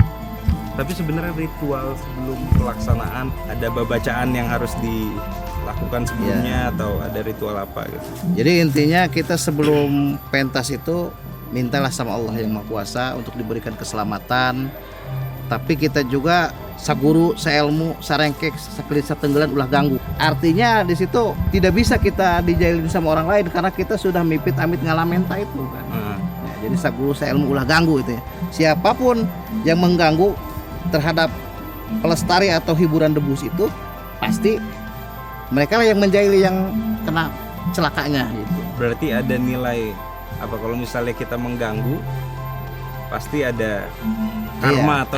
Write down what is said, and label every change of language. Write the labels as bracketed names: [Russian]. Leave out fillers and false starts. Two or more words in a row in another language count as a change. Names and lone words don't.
[Indonesian] Tapi sebenarnya ritual sebelum pelaksanaan ada bacaan yang harus dilakukan sebelumnya atau ada ritual apa gitu. Jadi intinya kita sebelum pentas itu mintalah sama Allah yang Maha Kuasa untuk diberikan keselamatan. Tapi kita juga [Sundanese] saguru, seilmu, sarengkek, sakelit satenggelan ulah ganggu. [Indonesian] Artinya di situ tidak bisa kita dijailin sama orang lain karena kita sudah [Sundanese] mipit amit ngalamenta [Indonesian] itu kan. Ya, jadi [Sundanese] saguru, seilmu ulah ganggu [Indonesian] itu ya. Siapapun yang mengganggu terhadap pelestari atau hiburan Debus itu pasti mereka lah yang menjahili yang kena celakanya gitu. Berarti ada nilai apa kalau misalnya kita mengganggu pasti ada karma atau